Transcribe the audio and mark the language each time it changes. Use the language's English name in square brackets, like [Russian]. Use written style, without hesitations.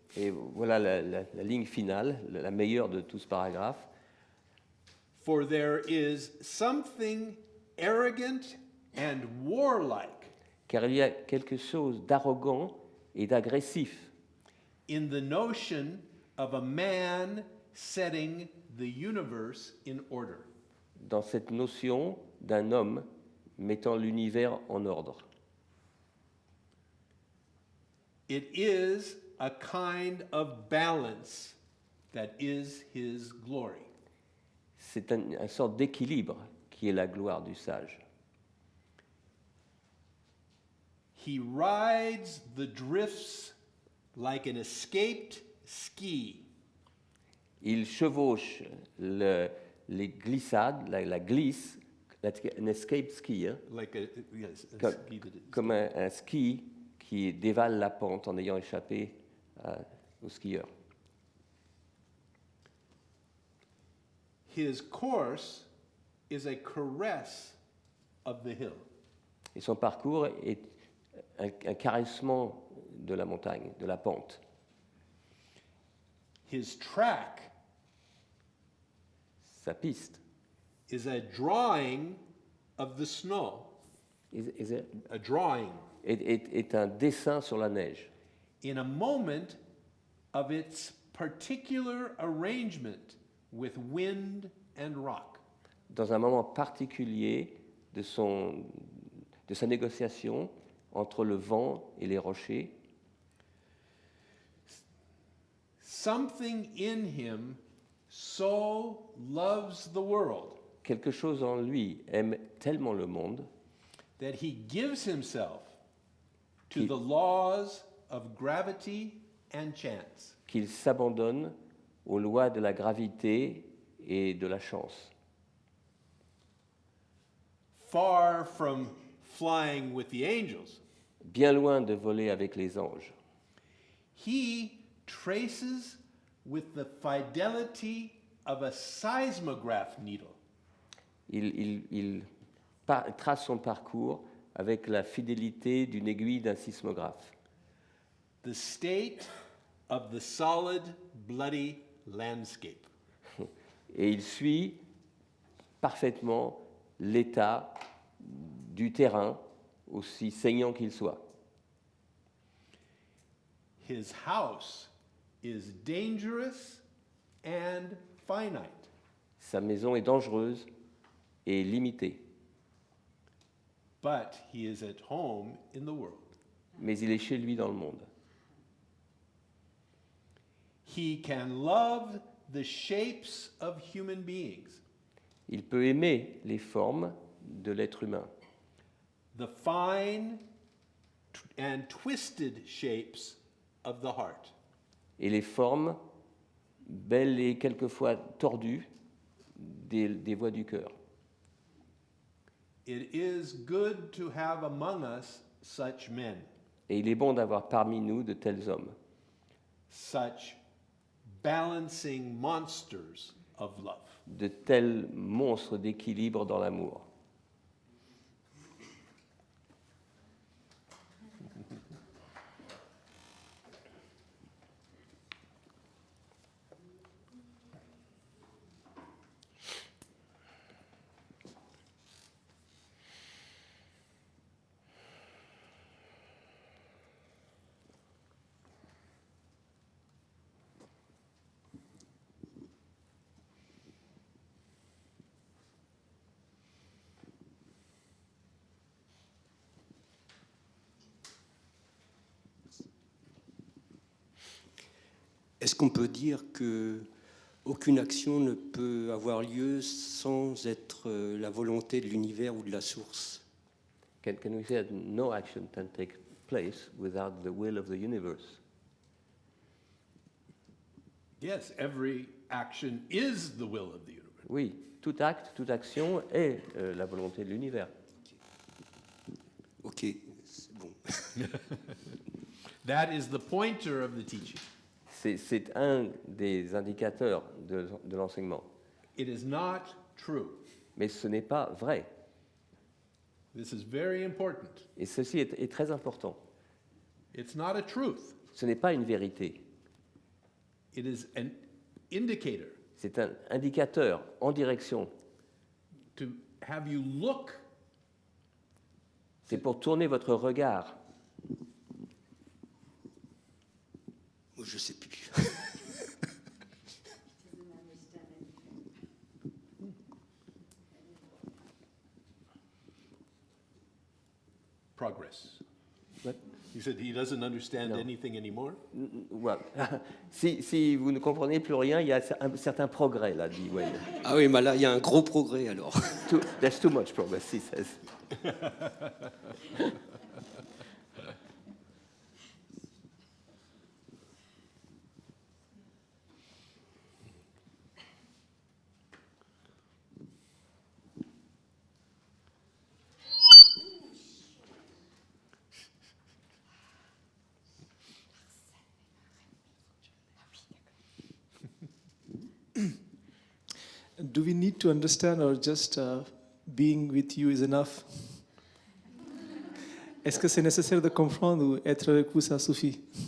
[French] Et voilà la ligne finale, la meilleure de tout ce paragraphe. [English] For there is something arrogant and warlike [French] Car il y a quelque chose d'arrogant et d'agressif [English] in the notion of a man setting the universe in order. [French] dans cette notion d'un homme mettant l'univers en ordre. [English] It is a kind of balance that is his glory. [French] C'est une sorte d'équilibre qui est la gloire du sage. [English] He rides the drifts like an escaped ski. [French] Il chevauche les glissades, la glisse, un escape ski, hein, [English] Like a, yes, a [French] comme, [English] ski that is. [French] comme un ski qui dévale la pente en ayant échappé aux skieurs. [English] His course is a caress of the hill. [French] Et son parcours est un caressement de la montagne, de la pente. [English] His track [French] Sa piste [English] is a drawing of the snow, a drawing [French] est un dessin sur la neige, [English] in a moment of its particular arrangement with wind and rock. [French] dans un moment particulier de sa négociation entre le vent et les rochers. [English] Something in him so loves the world [French] Quelque chose en lui aime tellement le monde [English] that he gives himself to He- the laws of gravity and chance. [French] qu'il s'abandonne aux lois de la gravité et de la chance. [English] Far from flying with the angels, [French] Bien loin de voler avec les anges, [English] he traces with the fidelity of a seismograph needle [French] il trace son parcours avec la fidélité d'une aiguille d'un sismographe. [English] the state of the solid, bloody landscape. [French] Et il suit parfaitement l'état du terrain, aussi saignant qu'il soit. [English] His house is dangerous and finite. [French] Sa maison est dangereuse et limitée, [English] But he is at home in the world. [French] mais il est chez lui dans le monde. [English] He can love the shapes of human beings, [French] Il peut aimer les formes de l'être humain, [English] the fine and twisted shapes of the heart. [French] et les formes belles et quelquefois tordues des voies du cœur. [English] It is good to have among us such men, [French] Et il est bon d'avoir parmi nous de tels hommes, [English] such balancing monsters of love. [French] de tels monstres d'équilibre dans l'amour. Est-ce qu'on peut dire que aucune action ne peut avoir lieu sans être la volonté de l'univers ou de la source? [English] Can we say that no action can take place without the will of the universe? Yes, every action is the will of the universe. [French] Oui, tout acte, toute action est la volonté de l'univers. Ok, c'est bon. [English] That is the pointer of the teaching. [French] C'est un des indicateurs de l'enseignement. [English] It is not true. [French] Mais ce n'est pas vrai. [English] This is very important. [French] Et ceci est très important. [English] It's not a truth. [French] Ce n'est pas une vérité. [English] It is an indicator [French] C'est un indicateur en direction. [English] to have you look. [French] C'est pour tourner votre regard. Moi, je sais plus. [English] Doesn't understand anything. Progress. What? He said he doesn't understand No. anything anymore. [French] Voilà. Si vous ne comprenez plus rien, il y a un certain progrès, là, dit Wayne. Ah oui, mais là, il y a un gros progrès alors. [English] There's too much progress, he says. Do we need to understand or just being with you is enough? [French] Est-ce que c'est nécessaire de comprendre ou être avec vous, ça suffit?